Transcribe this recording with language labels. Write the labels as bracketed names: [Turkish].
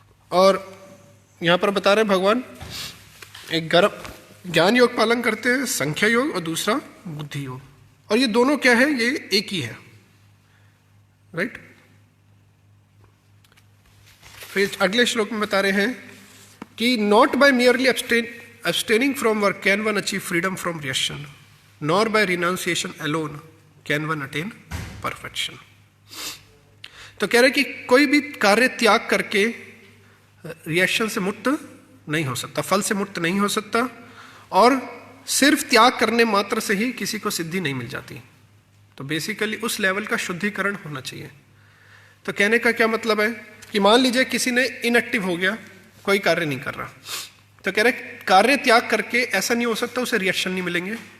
[Hindi] और यहां पर बता रहे भगवान एक ज्ञान योग पालन करते हैं, संख्या योग, और दूसरा बुद्धि योग, और ये दोनों क्या है, ये एक ही है, राइट। फिर अगले श्लोक में बता रहे हैं कि [English] Not by merely abstaining from work can one achieve freedom from reaction, nor by renunciation alone can one attain perfection। [Hindi] तो कह रहे कि कोई भी कार्य त्याग करके रिएक्शन से मुक्त नहीं हो सकता, फल से मुक्त नहीं हो सकता, और सिर्फ त्याग करने मात्र से ही किसी को सिद्धि नहीं मिल जाती। तो बेसिकली उस लेवल का शुद्धिकरण होना चाहिए। तो कहने का क्या मतलब है कि मान लीजिए किसी ने इनएक्टिव हो गया, कोई कार्य नहीं कर रहा, तो कह रहे कार्य त्याग करके ऐसा नहीं हो सकता उसे रिएक्शन नहीं मिलेंगे।